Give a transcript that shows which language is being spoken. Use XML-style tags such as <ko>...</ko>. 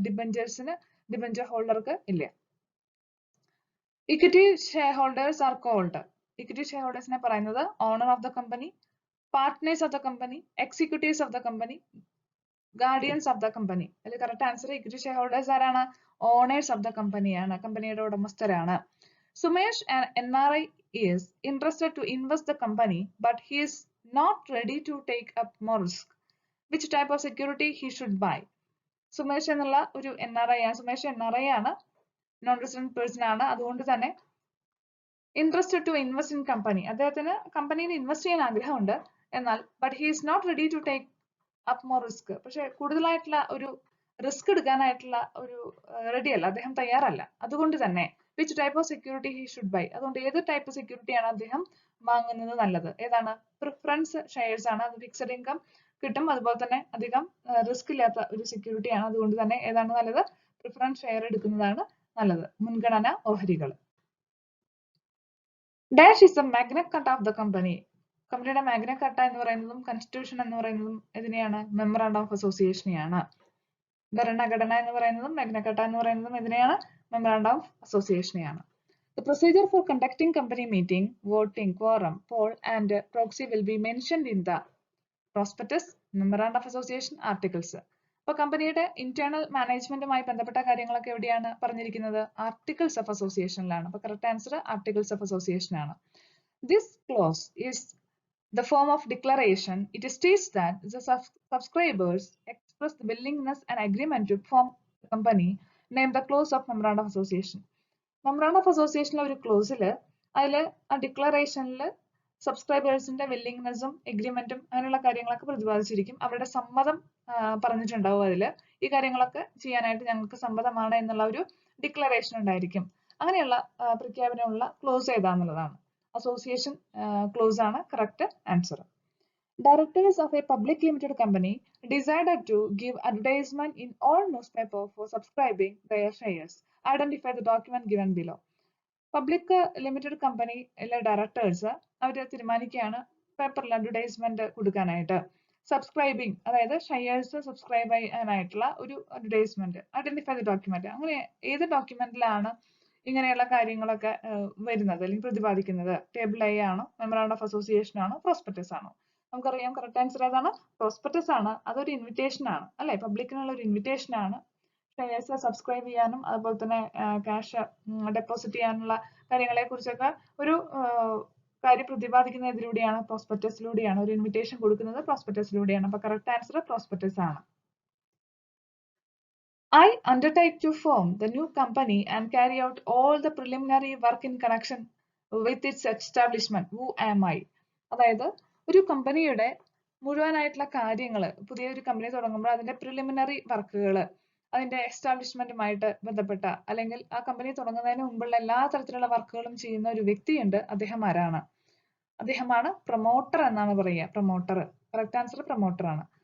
<ml>ഡിബഞ്ചേഴ്സിന്, debenture ഹോൾഡർക്ക് ഇല്ല.</ml> <en>Equity share holders are called.</en> <ml>Equity share ഹോൾഡേഴ്സിനെ പറയുന്നത് owner of the company, partners of the company, executives of the company, guardians of the company. അതിൽ correct answer equity share holders ആരാണ്? Owners of the കമ്പനിയാണ്, കമ്പനിയുടെ ഉടമസ്ഥരാണ്.</ml> <en>Sumesh an NRI is interested to invest the company but he is not ready to take up more risk. Which type of security he should buy?</en> <ml>Sumesh എന്നുള്ള ഒരു NRI ആണ്. Sumesh NRI ആണ്, non resident person ആണ്. അതുകൊണ്ട് തന്നെ</ml> <en>interested to invest in company,</en> <ml>അദ്ദേഹത്തിന് കമ്പനിയിൽ invest ചെയ്യാൻ ആഗ്രഹമുണ്ട്. എന്നാൽ</ml> <en>But he is not ready to take up more risk.</en> <ml>പക്ഷെ കൂടുതലായിട്ടുള്ള ഒരു റിസ്ക് എടുക്കാനായിട്ടുള്ള ഒരു റെഡി അല്ല, അദ്ദേഹം തയ്യാറല്ല. അതുകൊണ്ട് തന്നെ</ml> <en>Which type of security he should buy.</en> <ml>അതുകൊണ്ട് ഏത് ടൈപ്പ് സെക്യൂരിറ്റിയാണ് അദ്ദേഹം വാങ്ങുന്നത് നല്ലത്? ഏതാണ്? പ്രിഫറൻസ് ഷെയർസ് ആണ്. അത് ഫിക്സഡ് ഇൻകം കിട്ടും, അതുപോലെ തന്നെ അധികം റിസ്ക് ഇല്ലാത്ത ഒരു സെക്യൂരിറ്റിയാണ്. അതുകൊണ്ട് തന്നെ ഏതാണ് നല്ലത്? പ്രിഫറൻസ് ഷെയർ എടുക്കുന്നതാണ് നല്ലത്. മുൻഗണന ഓഹരികൾ.</ml> <en>Dash is the Magna Carta of the company.</en> <ml>കമ്പനിയുടെ മാഗ്ന കട്ട എന്ന് പറയുന്നതും കൺസ്റ്റിറ്റ്യൂഷൻ എന്ന് പറയുന്നതും ഇതിനെയാണ് മെമ്മറാണ്ടം ഓഫ് അസോസിയേഷനെയാണ്. ഭരണഘടന എന്ന് പറയുന്നതും മാഗ്ന കട്ട എന്ന് പറയുന്നതും ഇതിനെയാണ് memorandum of അസോസിയേഷനെയാണ്.</ml> <en>The procedure for conducting company meeting, voting, quorum, poll and proxy will be mentioned in the prospectus, memorandum of association, articles.</en> <ml>അപ്പോൾ കമ്പനിയുടെ ഇന്റേണൽ മാനേജ്മെന്റുമായി ബന്ധപ്പെട്ട കാര്യങ്ങളൊക്കെ എവിടെയാണ് പറഞ്ഞിരിക്കുന്നത്? Articles of അസോസിയേഷനിലാണ്. അപ്പോൾ correct answer articles of association ആണ്.</ml> <en>This clause is the form of declaration. It states that the subscribers express the willingness and agreement to form the company, named the clause of memorandum of association.</en> <ml>Memorandum of അസോസിയേഷനിലെ ഒരു ക്ലോസിൽ അതിൽ ആ ഡിക്ലറേഷനിൽ സബ്സ്ക്രൈബേഴ്സിന്റെ വില്ലിങ്നെസ്സും എഗ്രിമെന്റും അങ്ങനെയുള്ള കാര്യങ്ങളൊക്കെ പ്രതിപാദിച്ചിരിക്കും. അവരുടെ സമ്മതം പറഞ്ഞിട്ടുണ്ടാവും. അതിൽ ഈ കാര്യങ്ങളൊക്കെ ചെയ്യാനായിട്ട് ഞങ്ങൾക്ക് സമ്മതമാണ് എന്നുള്ള ഒരു ഡിക്ലറേഷൻ ഉണ്ടായിരിക്കും. അങ്ങനെയുള്ള പ്രഖ്യാപനമുള്ള ക്ലോസ് ഏതാന്നുള്ളതാണ്. അസോസിയേഷൻ ക്ലോസ് ആണ് correct answer.</ml> <en>Directors of a public limited company decided to give advertisement in all newspapers for subscribing their shares. Identify the document given below.</en> <ml>Public limited കമ്പനിയിലെ ഡയറക്ടേഴ്സ് അവർ തീരുമാനിക്കുകയാണ് പേപ്പറിൽ advertisement കൊടുക്കാനായിട്ട്. Subscribing, അതായത് shares subscribe ചെയ്യാനായിട്ടുള്ള ഒരു advertisement.</ml> <en>Identify the document.</en> <ml>അങ്ങനെ ഏത് ഡോക്യുമെന്റിലാണ് ഇങ്ങനെയുള്ള കാര്യങ്ങളൊക്കെ വരുന്നത് അല്ലെങ്കിൽ പ്രതിപാദിക്കുന്നത്? ടേബിൾ എ ആണോ, മെമ്മറാണ്ടം ഓഫ് അസോസിയേഷൻ ആണോ, പ്രോസ്പെക്ടസ് ആണോ? നമുക്കറിയാം കറക്റ്റ് ആൻസർ ഏതാണ്? പ്രോസ്പെക്ടസ് ആണ്. അതൊരു ഇൻവിറ്റേഷൻ ആണ് അല്ലെ, പബ്ലിക്കിനുള്ള ഒരു ഇൻവിറ്റേഷൻ ആണ്. ഷെയർസ് സബ്സ്ക്രൈബ് ചെയ്യാനും അതുപോലെ തന്നെ ക്യാഷ് ഡെപ്പോസിറ്റ് ചെയ്യാനുള്ള കാര്യങ്ങളെ കുറിച്ചൊക്കെ ഒരു കാര്യം പ്രതിപാദിക്കുന്ന ഇതിലൂടെയാണ്, പ്രോസ്പെക്ടസിലൂടെയാണ്. ഒരു ഇൻവിറ്റേഷൻ കൊടുക്കുന്നത് പ്രോസ്പെക്ടസിലൂടെയാണ്. അപ്പൊ കറക്റ്റ് ആൻസർ പ്രോസ്പെക്ടസ് ആണ്.</ml> <en>I undertake to form the new company and carry out all the preliminary work in connection with its establishment. Who am I?</en> <ml>അതായത് ഒരു കമ്പനിയുടെ മുഴുവനായിട്ടുള്ള കാര്യങ്ങൾ, പുതിയൊരു കമ്പനി തുടങ്ങുമ്പോൾ അതിന്റെ പ്രിലിമിനറി വർക്കുകൾ, അതിന്റെ എസ്റ്റാബ്ലിഷ്മെന്റുമായിട്ട് ബന്ധപ്പെട്ട അല്ലെങ്കിൽ ആ കമ്പനി തുടങ്ങുന്നതിന് മുമ്പുള്ള എല്ലാ തരത്തിലുള്ള വർക്കുകളും ചെയ്യുന്ന ഒരു വ്യക്തിയുണ്ട്. അദ്ദേഹം ആരാണ്? അദ്ദേഹമാണ് പ്രൊമോട്ടർ എന്നാണ് പറയുക. പ്രൊമോട്ടർ. കറക്റ്റ് ആൻസർ പ്രൊമോട്ടർ ആണ്.</ml>